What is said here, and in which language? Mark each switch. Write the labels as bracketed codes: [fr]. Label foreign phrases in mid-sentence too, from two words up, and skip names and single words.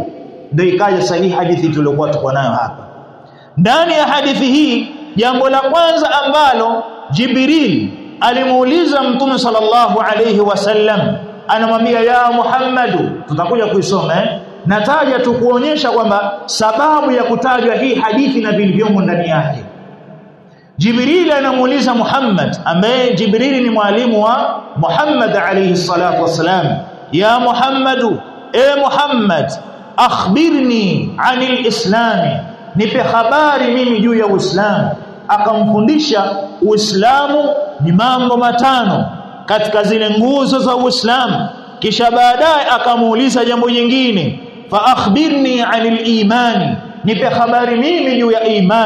[sw] Ndio ikaja sahihi hadithi tuliyokuwa tuko nayo hapa. Ndani ya hadithi hii, jambo la kwanza ambalo Jibril alimuuliza mtume [ar] صلى الله عليه وسلم, [sw] anamwambia [ar] يا محمد, [sw] tutakuja kuisoma nataja tu kuonyesha kwamba sababu ya kutajwa hii hadithi na vilivyomo ndani yake. Jibril anamuuliza Muhammad, ambaye Jibril ni mwalimu wa Muhammad [ar] عليه الصلاة والسلام, يا محمد, [sw] e Muhammad, [ar] أخبرني عن الإسلام, [sw] nipe habari mimi juu ya Uislamu. Akamfundisha Uislamu ni mambo matano katika zile nguzo za Uislamu. Kisha baadaye akamuuliza jambo jingine, [ar] فأخبرني عن الإيمان, [sw] nipe habari mimi juu ya imani.